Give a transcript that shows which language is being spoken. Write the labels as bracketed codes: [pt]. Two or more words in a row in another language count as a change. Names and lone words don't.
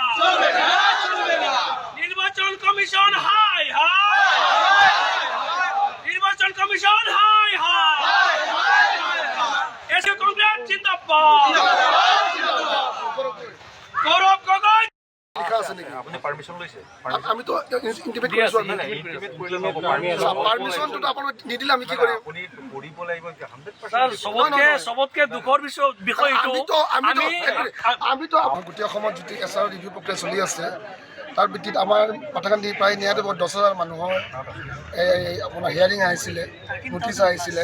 [as] নির্বাচন কমিশন হাই হাই, নির্বাচন কমিশন হাই হাই, এসে কংগ্রেস জিন্দাবাদ, গৌরব গগৈ আপুনি পারমিশন লৈছে? আমি তো ইন্টিমেট কৰিছো। পারমিশনটো আপোনাক নিদিলে আমি কি কৰিম? আপুনি কৰিব লাগিব 100%। সবতকে দুখৰ বিষয় এইটো, আমিতো গোটেই অসমত যিটো এছআৰ ৰিভিউ প্ৰক্ৰিয়া চলি আছে তাৰ ভিত্তিত আমাৰ পাঠাকান্দি প্ৰায় 10,000 মানুহৰ আপোনাৰ হিয়াৰিং আহিছিলে, নোটিছ আহিছিলে।